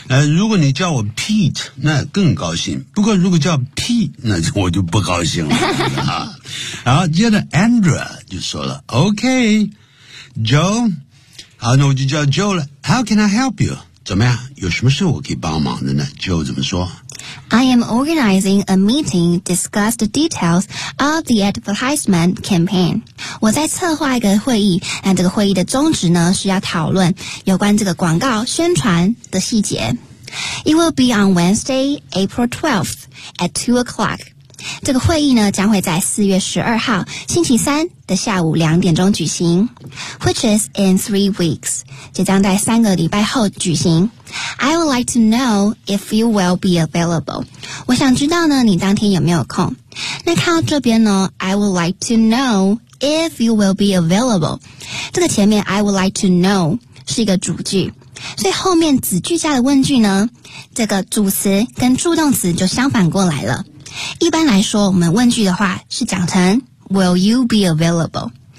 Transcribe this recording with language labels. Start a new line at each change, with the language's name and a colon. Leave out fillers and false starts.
Chinese: 如果你叫我 Pete， 那更高兴。不过如果叫 Pete， 那我就不高兴了。然后接着 Andrea 就说了 ，
English: OK，
Chinese: Joe， 好，那我就叫 Joe 了。
English: How can I help you？
Chinese: 怎么样？有什么事我可以帮忙的呢 ？Joe 怎么说？
English: I am organizing a meeting to discuss the details of the advertisement campaign.
Chinese: 我在策划一个会议，那这个会议的宗旨呢，是要讨论有关这个广告宣传的细节。
English: It will be on Wednesday, April 12th at 2 o'clock.
Chinese: 这个会议呢，将会在4月12号星期三的下午2点钟举行。
English: Which is in 3 weeks.
Chinese: 就将在三个礼拜后举行。
English: I would like to know if you will be available.
Chinese: 我想知道呢，你当天有没有空。那看到这边呢，
English: I would like to know if you will be available.
Chinese: 这个前面
English: I would like to know
Chinese: 是一个主句，所以后面子句下的问句呢，这个主词跟助动词就相反过来了。一般来说，我们问句的话是讲成
English: Will you be available?